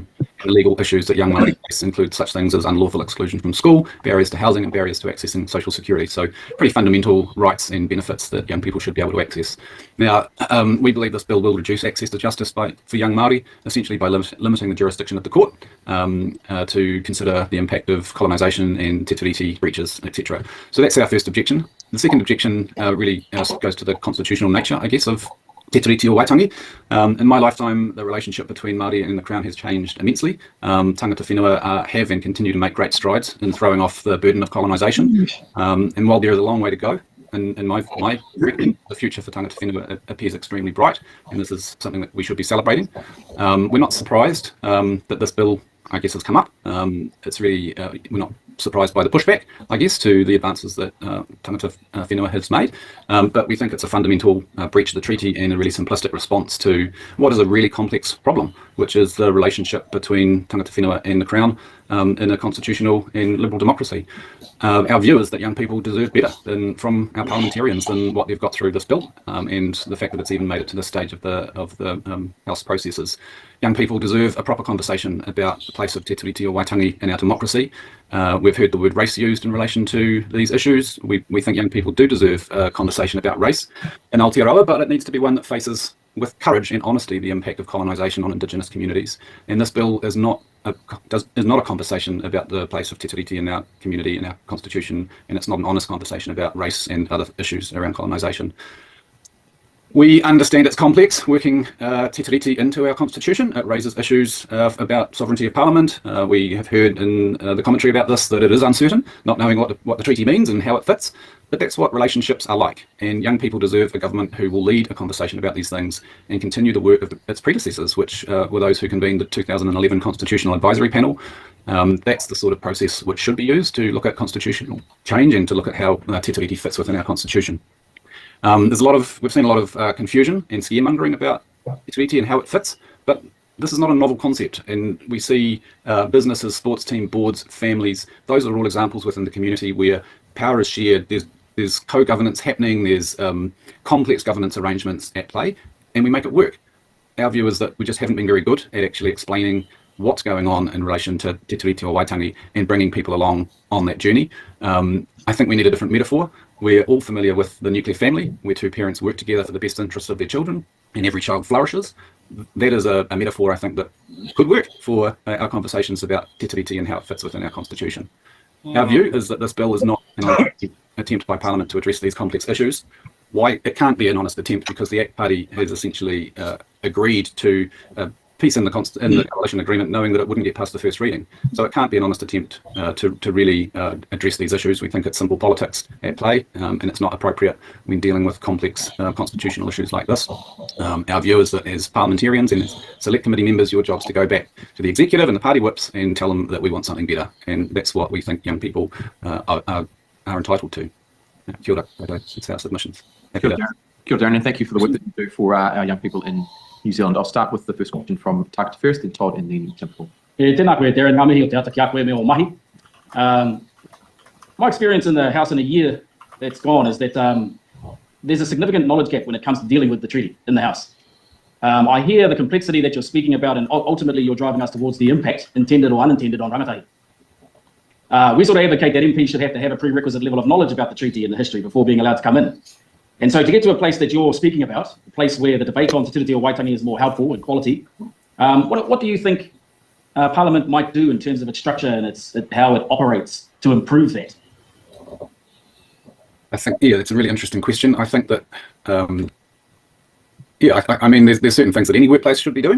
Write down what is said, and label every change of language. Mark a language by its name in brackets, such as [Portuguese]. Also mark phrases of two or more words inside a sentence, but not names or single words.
[English] And legal issues that young Māori face include such things as unlawful exclusion from school, barriers to housing and barriers to accessing social security. So pretty fundamental rights and benefits that young people should be able to access. Now, we believe this bill will reduce access to justice for young Māori, essentially by limiting the jurisdiction of the court to consider the impact of colonisation and [Māori] te tiriti [English] breaches, etc. So that's our first objection. The second objection really goes to the constitutional nature, I guess, of [Māori] te tiriti or Waitangi. [English] In my lifetime, the relationship between Māori and the Crown has changed immensely. [Māori] Tangata whenua [English] have and continue to make great strides in throwing off the burden of colonisation. And while there is a long way to go, in my reckoning, the future for [Māori] tangata whenua [English] appears extremely bright, and this is something that we should be celebrating. We're not surprised that this bill, I guess, has come up. It's really, we're not surprised by the pushback, I guess, to the advances that [Māori] tangata whenua [English] has made, but we think it's a fundamental breach of the treaty and a really simplistic response to what is a really complex problem, which is the relationship between [Māori] tangata whenua [English] and the Crown in a constitutional and liberal democracy. Our view is that young people deserve better from our parliamentarians than what they've got through this bill, and the fact that it's even made it to this stage of the House processes. Young people deserve a proper conversation about the place of [Māori] te tiriti or Waitangi [English] in our democracy. We've heard the word race used in relation to these issues. We think young people do deserve a conversation about race in Aotearoa, but it needs to be one that faces with courage and honesty the impact of colonisation on Indigenous communities. And this bill is not a conversation about the place of [Māori] te tiriti [English] in our community, in our constitution, and it's not an honest conversation about race and other issues around colonisation. We understand it's complex, working [Māori] te tiriti [English] into our constitution. It raises issues about sovereignty of parliament. We have heard in the commentary about this that it is uncertain, not knowing what the treaty means and how it fits. But that's what relationships are like, and young people deserve a government who will lead a conversation about these things and continue the work of its predecessors, which were those who convened the 2011 Constitutional Advisory Panel. That's the sort of process which should be used to look at constitutional change and to look at how [Māori] te tiriti [English] fits within our constitution. We've seen a lot of confusion and scaremongering about [Māori] te tiriti [English] and how it fits, but this is not a novel concept, and we see businesses, sports team boards, families. Those are all examples within the community where power is shared. There's co-governance happening. There's complex governance arrangements at play, and we make it work. Our view is that we just haven't been very good at actually explaining what's going on in relation to [Māori] te tiriti or Waitangi [English] and bringing people along on that journey. I think we need a different metaphor. We're all familiar with the nuclear family, where two parents work together for the best interests of their children, and every child flourishes. That is a metaphor, I think, that could work for our conversations about [Māori] te tiriti [English] and how it fits within our constitution. Our view is that this bill is not an attempt by Parliament to address these complex issues. Why it can't be an honest attempt, because the ACT Party has essentially agreed to peace in the coalition agreement, knowing that it wouldn't get past the first reading. So it can't be an honest attempt to really address these issues. We think it's simple politics at play, and it's not appropriate when dealing with complex constitutional issues like this. Our view is that as parliamentarians and as select committee members, your job's to go back to the executive and the party whips and tell them that we want something better, and that's what we think young people are entitled to. [Māori] Kia ora, [English] it's our submissions. [Māori] Kia ora, Darren, [English] and thank you for the work that you do for our young people in New Zealand. I'll start with the first question from Takata first, then Todd, and then Tim Paul. [Māori] Tēnā koe, Darren, ngā mihi o te ata ki a koe me o mahi. [English] My experience in the House in a year that's gone is that there's a significant knowledge gap when it comes to dealing with the treaty in the House. I hear the complexity that you're speaking about, and ultimately you're driving us towards the impact, intended or unintended, on rangatahi. We sort of advocate that MPs should have to have a prerequisite level of knowledge about the treaty and the history before being allowed to come in. And so to get to a place that you're speaking about, a place where the debate on [Māori] te tiriti or Waitangi [English] is more helpful and quality, what do you think Parliament might do in terms of its structure and how it operates to improve that? I think, it's a really interesting question. I think that, I mean, there's certain things that any workplace should be doing.